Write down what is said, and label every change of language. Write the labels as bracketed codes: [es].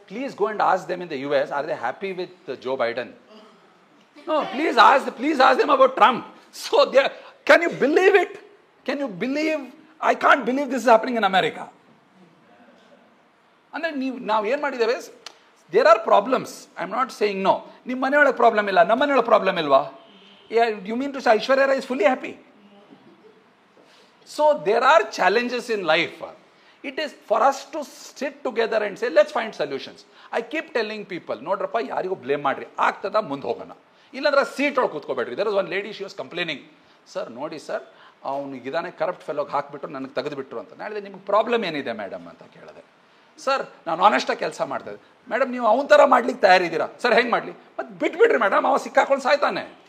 [en] Please go and ask them in the US, are they happy with Joe Biden? No, please ask them about Trump. So can you believe it? Can you believe? I can't believe this is happening in America. And then now [kn] ಏನು ಮಾಡಿದ್ದೇವೆ? [en] There are problems. I'm not saying no. [kn] ನಿಮ್ಮ ಮನೆಯೊಳಗೆ problem ಇಲ್ಲ, ನಮ್ಮ ಮನೆಯೊಳಗೆ problem ಇಲ್ವಾ? [en] You mean to say Aishwarya Rai is fully happy? So there are challenges in life. It is for us to sit together and say, let's find solutions. I keep telling people, [kn] ನೋಡ್ರಪ್ಪ, ಯಾರಿಗೂ blame ಮಾಡ್ರಿ, ಆಗ್ತದ ಮುಂದೆ ಹೋಗೋಣ, ಇಲ್ಲಾಂದ್ರೆ seat ಒಳಗೆ ಕೂತ್ಕೋಬೇಡ್ರಿ. [en] there is one lady, she was complaining, [kn] sir ನೋಡಿ sir, ಅವ್ನಿಗೆ ಇದಾನೆ ಕರಪ್ಟ್ ಫೆಲೋಗೆ ಹಾಕಿಬಿಟ್ರು, ನನಗೆ ತೆಗೆದುಬಿಟ್ರು ಅಂತ. ನಾಳೆ ನಿಮ್ಗೆ ಪ್ರಾಬ್ಲಮ್ ಏನಿದೆ ಮೇಡಮ್ ಅಂತ ಕೇಳಿದೆ. ಸರ್ ನಾನು ಆನೆಸ್ಟಾಗಿ ಕೆಲಸ ಮಾಡ್ತಾಯಿದ್ದೆ. ಮೇಡಮ್ ನೀವು ಅವನ ಥರ ಮಾಡ್ಲಿಕ್ಕೆ ತಯಾರಿದ್ದೀರಾ? ಸರ್ ಹೆಂಗೆ ಮಾಡಲಿ? ಮತ್ತು ಬಿಟ್ಬಿಡ್ರಿ ಮೇಡಮ್, ಅವ ಸಿಕ್ಕಾಕೊಂಡು ಸಾಯ್ತಾನೆ.